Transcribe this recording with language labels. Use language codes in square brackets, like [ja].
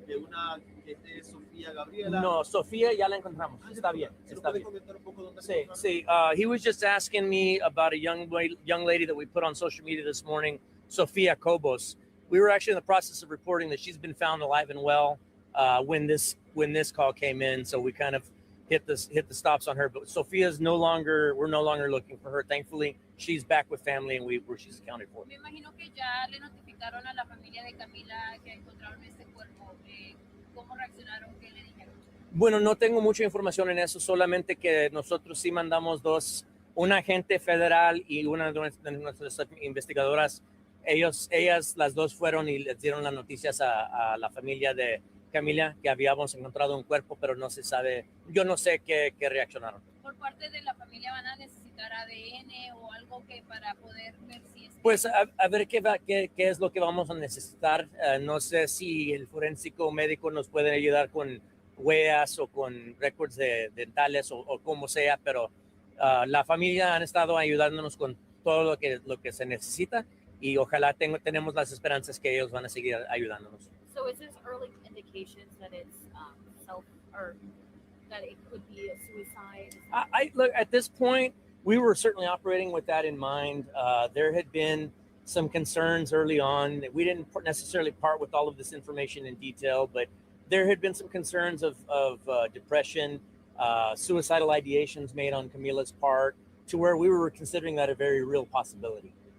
[es] Una que es Sofía Gabriela. No, Sofía ya la encontramos. Está bien. Está bien. Comentar un poco dónde Sí. [en] He was just asking me about a young lady that we put on social media this morning, Sofia Cobos. We were actually in the process of reporting that she's been found alive and well when this call came in, so we kind of hit the stops on her. But Sofia's we're no longer looking for her. Thankfully, she's back with family and she's accounted for. [es] Me imagino que ya le notificaron a la familia de Camila que encontraron este cuerpo. ¿Cómo reaccionaron? ¿Qué le dijeron? Bueno, no tengo mucha información en eso, solamente que nosotros sí mandamos un agente federal y una de nuestras investigadoras. Ellas las dos fueron y les dieron las noticias a la familia de Camila, que habíamos encontrado un cuerpo, pero no se sabe, yo no sé qué reaccionaron. Por parte de la familia van a necesitar ADN o algo que para poder ver si es. Pues a ver qué es lo que vamos a necesitar. No sé si el forénsico médico nos puede ayudar con huellas o con récords dentales o como sea, pero la familia han estado ayudándonos con todo lo que se necesita y ojalá tenemos las esperanzas que ellos van a seguir ayudándonos. [en] So is this early indications that it's self or that it could be a suicide? I look at this point, we were certainly operating with that in mind. There had been some concerns early on. We didn't necessarily part with all of this information in detail, but there had been some concerns of depression, suicidal ideations made on Camila's part, to where we were considering that a very real possibility.